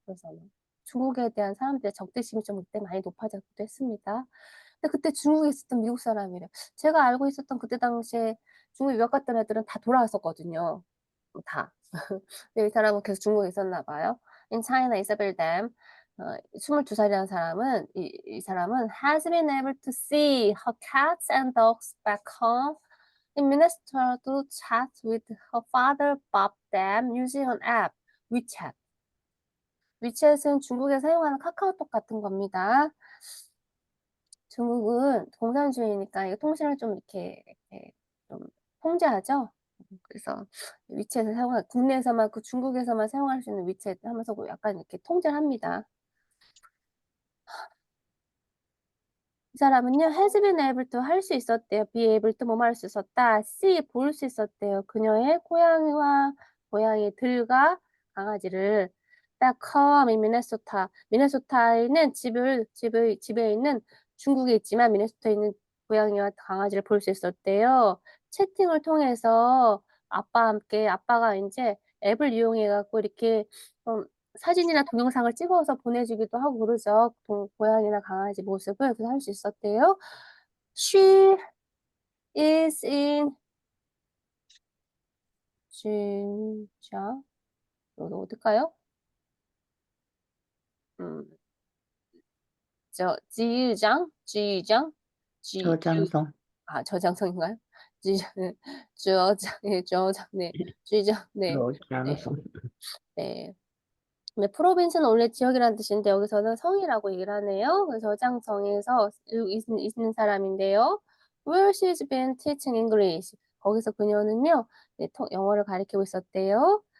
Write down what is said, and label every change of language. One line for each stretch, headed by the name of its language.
Korean: 그래서 중국에 대한 사람들의 적대심이 좀 그때 많이 높아졌기도 했습니다. 근데 그때 중국에 있었던 미국 사람이래. 제가 알고 있었던 그때 당시에 중국 유학 갔던 애들은 다 돌아왔었거든요. 다. 근데 이 사람은 계속 중국에 있었나 봐요.
English: In China, Isabel Dam.
Korean: 22살이라는 사람은 이 사람은
English: has been able to see her cats and dogs back home in Minnesota to chat with her father Bob them using an app, WeChat.
Korean: 위챗은 중국에 사용하는 카카오톡 같은 겁니다. 중국은 공산주의니까 이거 통신을 좀 이렇게 좀 통제하죠. 그래서 위챗을 국내에서만 중국에서만 사용할 수 있는 위챗 하면서 약간 이렇게 통제를 합니다. 이 사람은요,
English: has been able to
Korean: 할 수 있었대요.
English: be able to
Korean: 뭐뭐 할 수 있었다. see 볼 수 있었대요. 그녀의 고양이들과 강아지를
English: back home in Minnesota.
Korean: 미네소타에는 집에 있는 중국에 있지만 미네소타에 있는 고양이와 강아지를 볼 수 있었대요. 채팅을 통해서 아빠가 이제 앱을 이용해 갖고 이렇게 사진이나 동영상을 찍어서 보내주기도 하고 그러죠. 고양이나 강아지 모습을 그래서 할 수 있었대요.
English: She is in
Korean: 진짜 이거 어떨까요? 지유장 저장성. 저장성인가요? 저장 네 지유장 네. 저장성. 네. 네, 프로빈스는 원래 지역이라는 뜻인데 여기서는 성이라고 얘기를 하네요. 그래서 저장성에서 있는 사람인데요.
English: Where she's been teaching English.
Korean: 거기서 그녀는요, 네, 영어를 가르치고 있었대요.